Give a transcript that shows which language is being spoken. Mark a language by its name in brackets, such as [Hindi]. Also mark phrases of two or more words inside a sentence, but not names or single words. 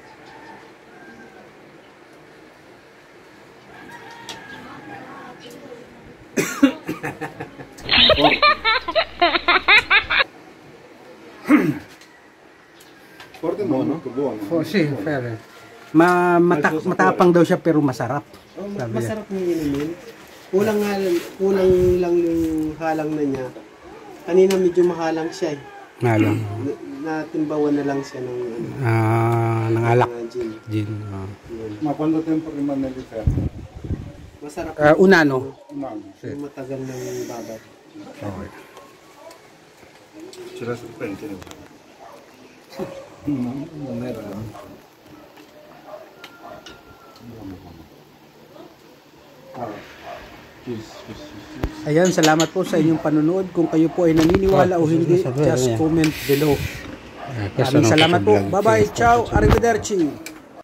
[Italian] Forte buono? Buono. Oh, sì, [Filipino] matapang daw siya pero masarap. Oh, Sabi niya. masarap yung inumin. Kulang lang yung halang na niya. Kanina medyo mahalang siya eh. Malang. Natimbawan na lang siya ng Ng alak. gin. Gin. Yun. [Italian] Ma quanto tempo rimane lì fermo? [Filipino] Masarap. [Italian] Un anno. Un anno. [Filipino] Yung matagal ng babat. [English] Okay. [Italian] C'era serpente nel No, non era. [Filipino] Ayan, salamat po sa inyong panonood. Kung kayo po ay naniniwala o hindi, [English] just comment below. [Filipino] Maraming salamat po. Bye-bye. [Italian] Ciao. Arrivederci.